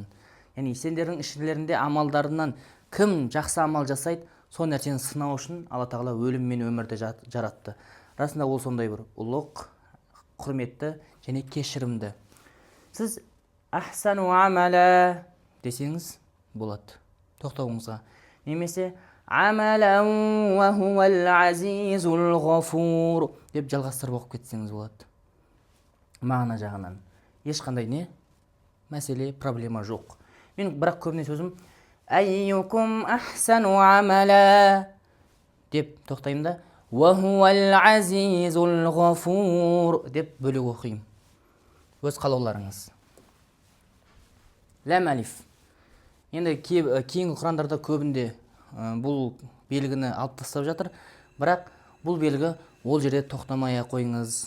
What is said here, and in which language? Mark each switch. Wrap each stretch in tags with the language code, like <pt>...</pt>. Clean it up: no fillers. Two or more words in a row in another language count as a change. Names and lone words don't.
<kk>Яғни сендердің ішілерінде амалдарынан кім жақсы амал жасайды, сол нәрсені сынау үшін Алла тағала өлім мен өмірді жаратты. Расында ол сондай бір ұлық, құрметті және кешірімді. Сіз</kk> <ar>أحسن عملا</ar> <kk>десеңіз болады тоқтауыңызға. Немесе</kk> <ar>عملا وهو العزيز الغفور</ar> <kk>деп жалғастырып оқып кетсеңіз болады. Мағына жағынан ешқандай не мәселе, проблема жоқ. Мен бірақ көбіне сөзім</kk> <ar>أيكم أحسن عملا</ar> <kk>деп тоқтаймын да</kk> <ar>وهو العزيز الغفور</ar> <kk>деп бөлек оқимын. Өз қалауларыңыз. Ләм әлиф. Енді кейінгі құрандарда көбінде бұл белгіні алып тастап жатыр, бірақ бұл белгі ол жерде тоқтамай қойыңыз.</kk>